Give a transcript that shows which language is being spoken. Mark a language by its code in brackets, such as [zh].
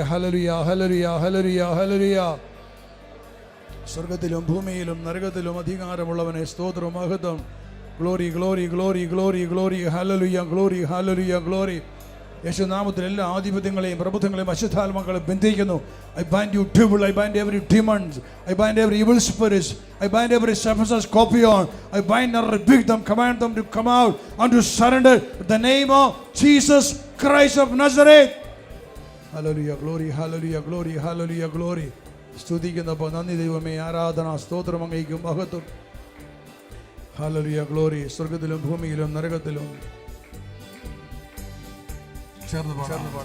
[ml] Hallelujah, hallelujah, hallelujah, hallelujah. സ്വർഗത്തിലും ഭൂമിയിലും നരകത്തിലും അധികാരമുള്ളവനെ സ്തോത്രം, മഹത്വം. [en] Glory, glory, glory, glory, glory. Hallelujah, glory, hallelujah, glory. [ml] യേശുനാമത്തിൽ എല്ലാ ആധിപത്യങ്ങളെയും പ്രഭുത്വങ്ങളെയും അശുദ്ധാത്മാക്കളെയും ബന്ധിക്കുന്നു. [en] I bind you devil, I bind every demons, I bind every evil spirits, I bind every scorpion, I bind and rebuke them, command them to come out and to surrender in the name of Jesus Christ of Nazareth. Hallelujah, glory, hallelujah, glory, hallelujah, glory. [ml] സ്തുതിക്കുന്നപ്പോൾ നന്ദി ദൈവമേ, ആരാധന സ്തോത്രം അങ്ങേക്കും മഹത്വം. Hallelujah, glory. സ്വർഗത്തിലും ഭൂമിയിലും നരകത്തിലും ചേർന്ന് പാടാം.